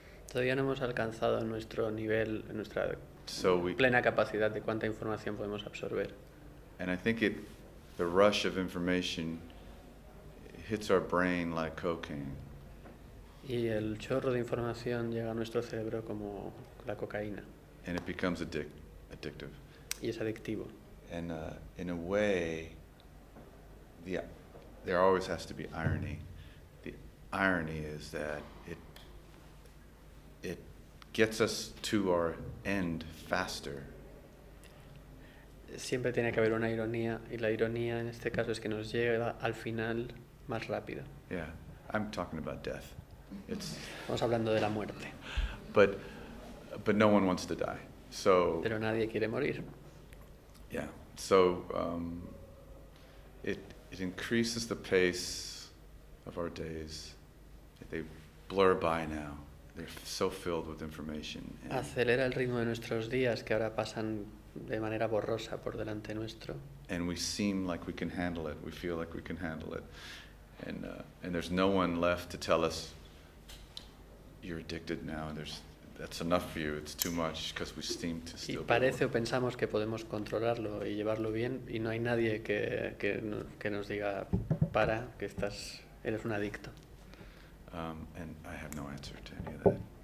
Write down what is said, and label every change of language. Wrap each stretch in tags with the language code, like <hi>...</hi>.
<es>Todavía no hemos alcanzado nuestro nivel, nuestra plena capacidad de cuánta información podemos absorber.</es> <en>And I think the rush of information hits our brain like cocaine.</en> <es>Y el chorro de información llega a nuestro cerebro como la cocaína.</es> <en>And it becomes addictive.</en> <es>Y es adictivo.</es> <en>And in a way, there always has to be irony. The irony is that it gets us to our end faster.</en> <es>Siempre tiene que haber una ironía, y la ironía en este caso es que nos llega al final más rápido.</es> <en>Yeah, I'm talking about death.</en> <es>Estamos hablando de la muerte.</es> <en>But no one wants to die. So.</en> <es>Pero nadie quiere morir.</es> <en>Yeah. So it increases the pace of our days. They blur by now. They're so filled with information.</en> <es>Acelera el ritmo de nuestros días, que ahora pasan de manera borrosa por delante nuestro.</es> <en>And we seem like we can handle it. We feel like we can handle it. And there's no one left to tell us, you're addicted now. That's enough for you. It's too much, because we seem to still.</en> <es>Y parece o pensamos que podemos controlarlo y llevarlo bien, y no hay nadie que nos diga, para, que eres un adicto.</es> <en>And I have no answer to any of that.</en>